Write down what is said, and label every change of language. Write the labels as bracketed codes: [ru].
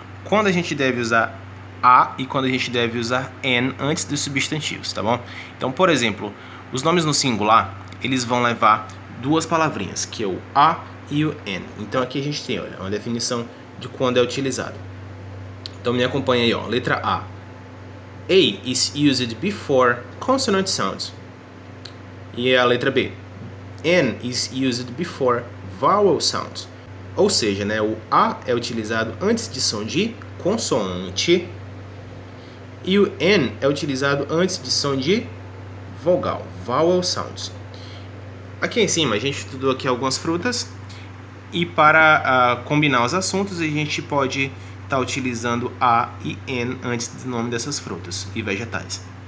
[pt] Quando a gente deve usar a e quando a gente deve usar an antes dos substantivos, tá bom? Então, por exemplo, os nomes no singular, eles vão levar duas palavrinhas, que é o a e o an. Então, aqui a gente tem, olha, uma definição de quando é utilizado. Então, me acompanha aí, ó. Letra A. [en] A is used before consonant sounds. [pt] E a letra B. [en] N is used before vowel sounds. [pt] Ou seja, né, o A é utilizado antes de som de consoante e o N é utilizado antes de som de vogal, [en] vowel sounds. [pt] Aqui em cima a gente estudou aqui algumas frutas e para combinar os assuntos a gente pode estar utilizando A e N antes do nome dessas frutas e vegetais.